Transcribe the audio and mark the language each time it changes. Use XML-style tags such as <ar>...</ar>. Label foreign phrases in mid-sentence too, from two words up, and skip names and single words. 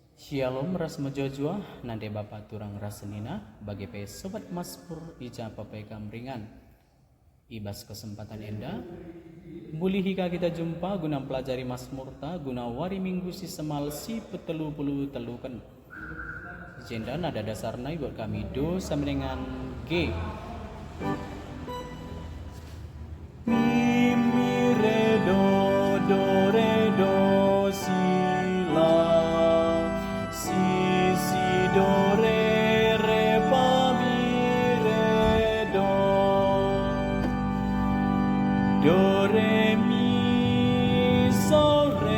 <btx>Shalom ras mojojua nande bapa turang rasenina bagi pe sobat Mazmur ija papai kamringan. Ibas kesempatan enda muli hika kita jumpa guna pelajari Mazmur ta guna wari minggu si semal si petelu puluh telukan. Jenda nada dasarna buat kami do</btx> <id>sama dengan</id> <btx>G. Mi re do do re do si la si si do re re fa mi re do re mi sol</btx>